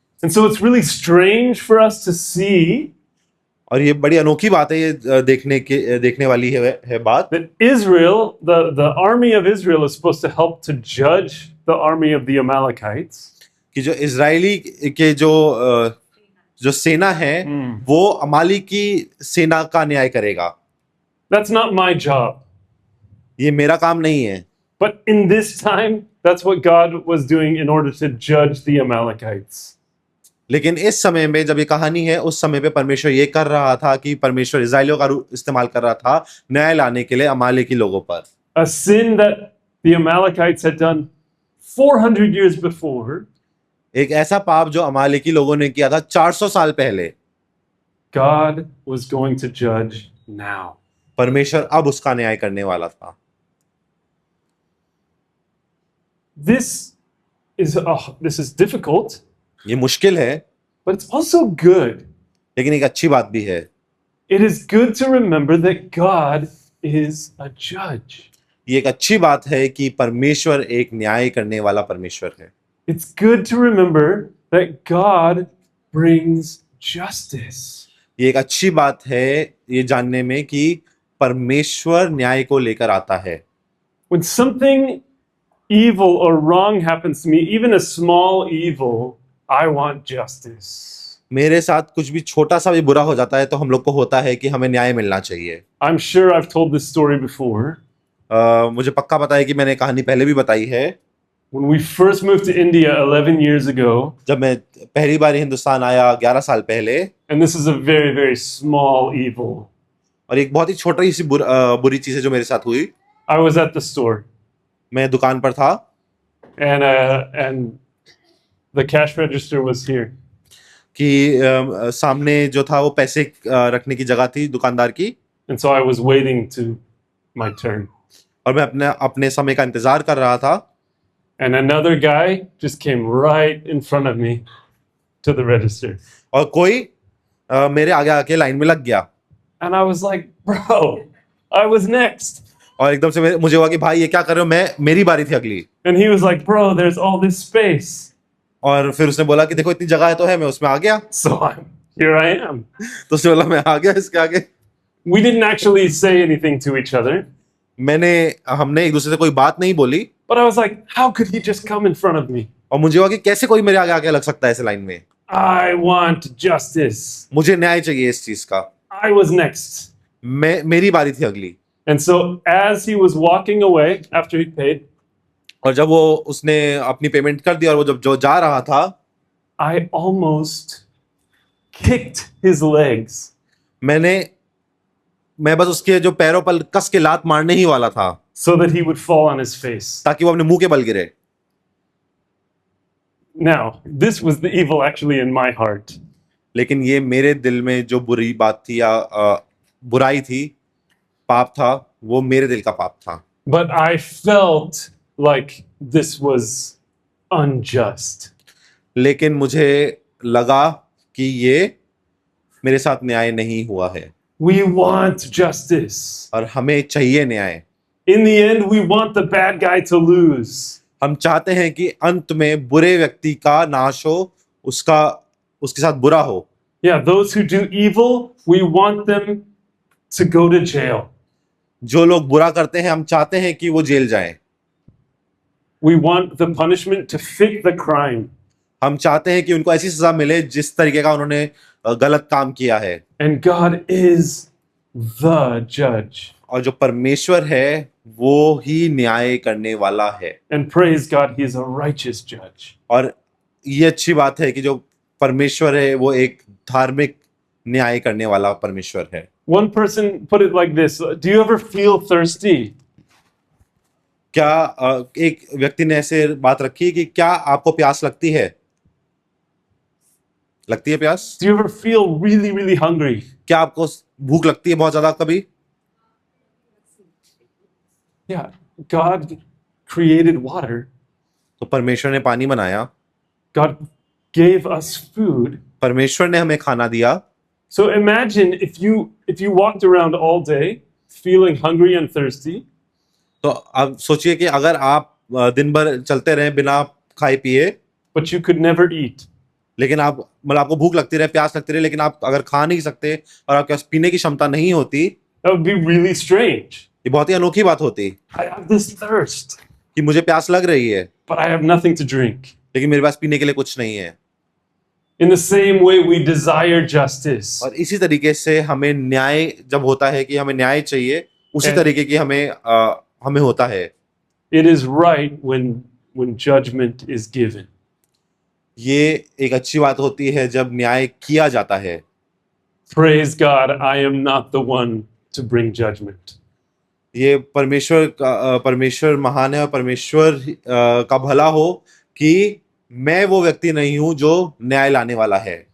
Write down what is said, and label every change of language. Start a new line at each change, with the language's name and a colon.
English: And so it's really strange for us to see
Hindi: और ये बड़ी अनोखी बात है, ये देखने वाली है बात.
English: that Israel, the army of Israel is supposed to help to judge the army of the Amalekites.
Hindi: कि जो इजरायली के जो सेना है वो अमालेकी सेना का न्याय करेगा.
English: That's not my job.
Hindi: ये मेरा काम नहीं है.
English: But in this time, that's what God was doing in order to judge the Amalekites.
Hindi: लेकिन इस समय में जब ये कहानी है उस समय पे परमेश्वर ये कर रहा था कि परमेश्वर इजराइलियों का इस्तेमाल कर रहा था न्याय लाने के लिए अमालेकी लोगों पर.
English: A sin that the Amalekites had done 400 years before.
Hindi: एक ऐसा पाप जो अमालेकी लोगों ने किया था 400 साल पहले.
English: God was going to judge now.
Hindi: परमेश्वर अब उसका न्याय करने वाला था.
English: This is difficult.
Hindi: ये मुश्किल है,
English: but it's also good.
Hindi: लेकिन एक अच्छी बात भी है.
English: It is good to remember that God is a judge.
Hindi: ये एक अच्छी बात है कि परमेश्वर एक न्याय करने वाला परमेश्वर है.
English: It's good to remember that God brings justice.
Hindi: ये एक अच्छी बात है ये जानने में कि परमेश्वर न्याय को लेकर आता है.
English: When something evil or wrong happens to me, even a small evil, I want justice.
Hindi: मेरे साथ कुछ भी छोटा सा भी बुरा हो जाता है तो हम लोग को होता है कि हमें न्याय मिलना चाहिए।
English: I'm sure I've told this story before.
Hindi: मुझे पक्का पता है कि मैंने कहानी पहले भी बताई है।
English: When we first moved to India 11 years ago,
Hindi: जब मैं पहली बार हिंदुस्तान आया 11 साल पहले,
English: and this is a very, very small evil,
Hindi: और एक बहुत ही छोटी सी बुरी चीज है जो मेरे साथ हुई।
English: I was at the store,
Hindi: मैं दुकान पर था
English: and the cash register was here.
Hindi: कि सामने जो था वो पैसे रखने की जगह थी दुकानदार की,
English: And so I was waiting to my turn.
Hindi: और मैं अपने समय का इंतजार कर रहा था,
English: And another guy just came right in front of me to the register.
Hindi: और कोई मेरे आगे आके लाइन में लग गया।
English: And I was like, bro, I was next.
Hindi: और एकदम से मुझे हुआ कि भाई ये क्या कर रहे हो, मेरी बारी थी अगली।
English: And he was like, bro, there's all this space.
Hindi: और फिर उसने बोला कि देखो इतनी जगह है तो है, मैं उसमें आ गया।
English: So here I am.
Hindi: तो उसने बोला मैं आ गया इसके आगे।
English: We didn't actually say anything to each other.
Hindi: हमने एक दूसरे से कोई बात नहीं बोली,
English: But I was like, how could he just come in front of me?
Hindi: और मुझे हुआ कि कैसे कोई मेरे आगे आके लग सकता है इस लाइन में।
English: I want justice.
Hindi: मुझे न्याय चाहिए इस चीज का।
English: I was next.
Hindi: मेरी बारी थी अगली।
English: And so as he was walking away after he paid,
Hindi: और जब वो उसने अपनी पेमेंट कर दी और वो जब जो जा रहा था,
English: I almost kicked his legs.
Hindi: मैं बस उसके जो पैरों पर कस के लात मारने ही वाला था,
English: So that he would fall on his face.
Hindi: ताकि वो अपने मुंह के बल गिरे।
English: Now, this was the evil actually in my heart.
Hindi: लेकिन ये मेरे दिल में जो बुरी बात थी या बुराई थी, पाप था, वो मेरे दिल का पाप था।
English: But I felt like this was unjust.
Hindi: लेकिन मुझे लगा कि ये मेरे साथ न्याय नहीं हुआ है,
English: We want justice.
Hindi: और हमें चाहिए न्याय।
English: In the end, we want the bad guy to lose.
Hindi: हम चाहते हैं कि अंत में बुरे व्यक्ति का नाश हो, उसके साथ बुरा हो।
English: Yeah, those who do evil, we want them to go to jail.
Hindi: जो लोग बुरा करते हैं हम चाहते हैं कि वो जेल जाएं।
English: We want the punishment to fit the crime.
Hindi: हम चाहते हैं कि उनको ऐसी सजा मिले जिस तरीके का उन्होंने गलत काम किया है।
English: And God is the judge.
Hindi: और जो परमेश्वर है वो ही न्याय करने वाला है।
English: And praise God, He is a righteous judge.
Hindi: और ये अच्छी बात है कि जो परमेश्वर है वो एक धार्मिक न्याय करने वाला परमेश्वर है।
English: One person put it like this: do you ever feel thirsty?
Hindi: क्या एक व्यक्ति ने ऐसे बात रखी कि क्या आपको प्यास लगती है? लगती है प्यास?
English: Do you ever feel really, really hungry?
Hindi: क्या आपको भूख लगती है बहुत ज्यादा कभी?
English: Yeah, God created water.
Hindi: तो परमेश्वर ने पानी बनाया,
English: God gave us food.
Hindi: परमेश्वर ने हमें खाना दिया।
English: So imagine if you walked around all day feeling hungry and thirsty.
Hindi: तो अब सोचिए कि अगर आप दिन भर चलते रहे बिना खाए पिए,
English: But you could never eat.
Hindi: लेकिन आपको भूख लगती रहे, प्यास लगती रहे, लेकिन आप अगर खा नहीं सकते और आपके पास पीने की क्षमता नहीं होती,
English: That would be really strange.
Hindi: ये बहुत ही अनोखी बात होती
English: I have this thirst,
Hindi: कि मुझे प्यास लग रही है
English: but I have nothing to drink.
Hindi: लेकिन मेरे पास पीने के लिए कुछ नहीं है।
English: In the same way, we desire justice.
Hindi: और इसी तरीके से हमें न्याय जब होता है कि हमें न्याय चाहिए, उसी तरीके की हमें होता है।
English: It is right when judgment is given.
Hindi: ये एक अच्छी बात होती है जब न्याय किया जाता है।
English: Praise God, I am not the one to bring judgment.
Hindi: ये परमेश्वर महान है और परमेश्वर का भला हो कि मैं वो व्यक्ति नहीं हूं जो न्याय लाने वाला है।